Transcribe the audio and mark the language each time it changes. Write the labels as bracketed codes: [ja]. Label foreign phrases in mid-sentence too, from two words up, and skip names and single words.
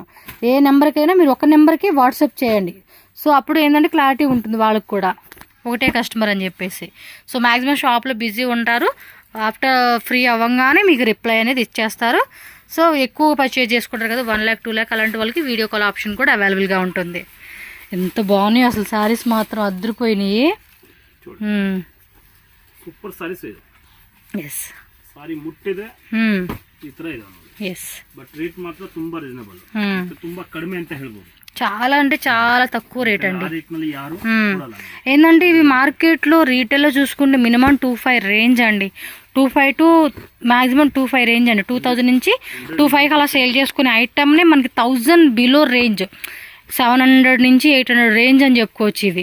[te] ఏ నెంబర్కైనా మీరు ఒక నెంబర్కి వాట్సాప్ చేయండి. సో అప్పుడు ఏంటంటే క్లారిటీ ఉంటుంది వాళ్ళకి కూడా, ఒకటే కస్టమర్ అని చెప్పేసి. [en] so maximum [te] షాప్లో బిజీ ఉంటారు. [en] after free [te] అవ్వగానే మీకు రిప్లై అనేది ఇచ్చేస్తారు. సో ఎక్కువ పర్చేజ్ చేసుకుంటారు కదా 1 lakh 2 lakh అలాంటి వాళ్ళకి [en] video call option [te] కూడా అవైలబుల్గా ఉంటుంది. ఎంత బాగున్నాయి అసలు శారీస్ మాత్రం అద్దరిపోయినాయి. [en] super sarees [kn] ಇದೆ. ಎಸ್ ಸಾರಿ ಮುಟ್ಟಿದೆ ಈ ತರ ಇದೆ ಎಸ್. [en] but rate [kn] ಮಾತ್ರ ತುಂಬಾ ರೀಸನಬಲ್, ತುಂಬಾ ಕಡಿಮೆ ಅಂತ ಹೇಳ್ಬೋದು. [te] చాలా అంటే చాలా తక్కువ రేట్ అండి. యారు ఏంటంటే ఇవి మార్కెట్లో రీటైల్లో చూసుకుంటే మినిమం 25 రేంజ్ అండి. 25 [en] to maximum [te] 25 రేంజ్ అండి. 2000 నుంచి 25 అలా సేల్ చేసుకునే ఐటమ్నే మనకి 1000 [en] below range, [te] 700 నుంచి 800 రేంజ్ అని చెప్పుకోవచ్చు ఇవి.